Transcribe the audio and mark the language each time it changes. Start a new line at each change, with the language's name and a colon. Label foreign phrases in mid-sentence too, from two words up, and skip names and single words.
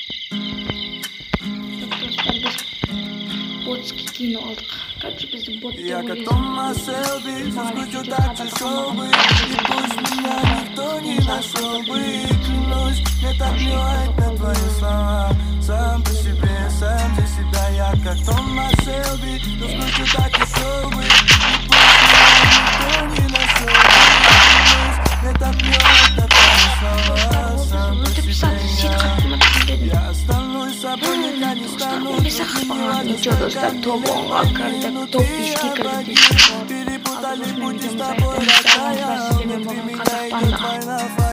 Kazakh: Достар, біз ботский кино алдық. Короче, бізді бот деп
Russian: Я как Томас Шелби, соскучу так чешел бы. И пусть меня никто не нашел бы. Клянусь, мне так плевать на твои слова. Сам по себе, сам за себя. Я как Томас Шелби, соскучу так чешел бы. И пусть меня никто не нашел бы. Клянусь, мне так плевать на твои слова. Сам по себе я останусь собой, я не стану. Ничего,
Kazakh: достар, топ-онға кірдік, топ-5-ке кірдік.
Russian: Перепутали пути с тобой, родная. Внутри меня идет война.